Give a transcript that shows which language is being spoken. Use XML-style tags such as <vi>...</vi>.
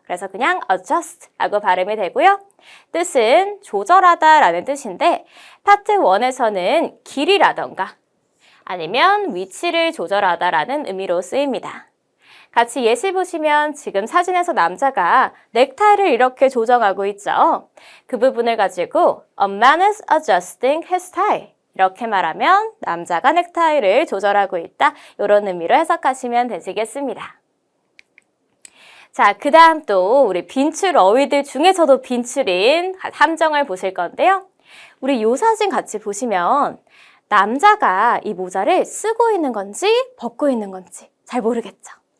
<ko>그래서 그냥 adjust라고 발음이 되고요. 뜻은 조절하다 라는 뜻인데 파트 1에서는 길이라던가 아니면 위치를 조절하다 라는 의미로 쓰입니다. 같이 예시 보시면 지금 사진에서 남자가 넥타이를 이렇게 조정하고 있죠. 그 부분을 가지고</ko> <en>A man is adjusting his tie.</en> <ko>이렇게 말하면 남자가 넥타이를 조절하고 있다. 이런 의미로 해석하시면 되시겠습니다. 자, 그 다음 또 우리 빈출 어휘들 중에서도 빈출인 함정을 보실 건데요. 우리 요 사진 같이 보시면 남자가 이 모자를 쓰고 있는 건지 벗고 있는 건지 잘 모르겠죠.</ko>